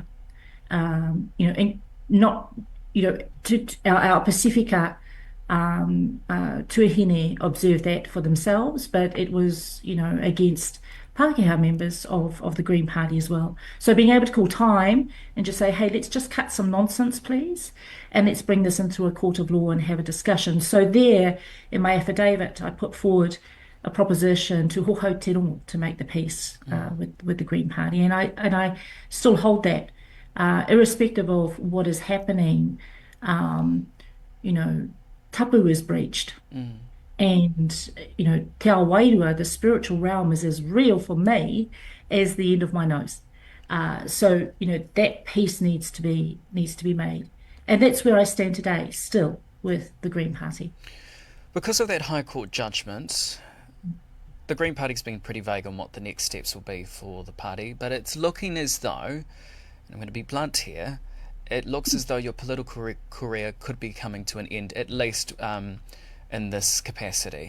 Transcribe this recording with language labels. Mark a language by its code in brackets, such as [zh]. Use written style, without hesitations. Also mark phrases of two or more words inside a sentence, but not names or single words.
[en] And not, to our Pacifica tuahine observed that for themselves, but it was, against Pākehā members of the Green Party as well. So being able to call time and just say, hey, let's just cut some nonsense, please, and let's bring this into a court of law and have a discussion. So there, in my affidavit, I put forward a proposition to [mi] hohau te rongo, [en] to make the peace with the Green Party. And I still hold that, irrespective of what is happening. Tapu is breached. And, [mi] te ao wairua, [en] the spiritual realm, is as real for me as the end of my nose. So, that peace needs to be made. And that's where I stand today, still, with the Green Party. Because of that High Court judgment, the Green Party's been pretty vague on what the next steps will be for the party, but it's looking as though, and I'm going to be blunt here, it looks as though your political career could be coming to an end, at least in this capacity.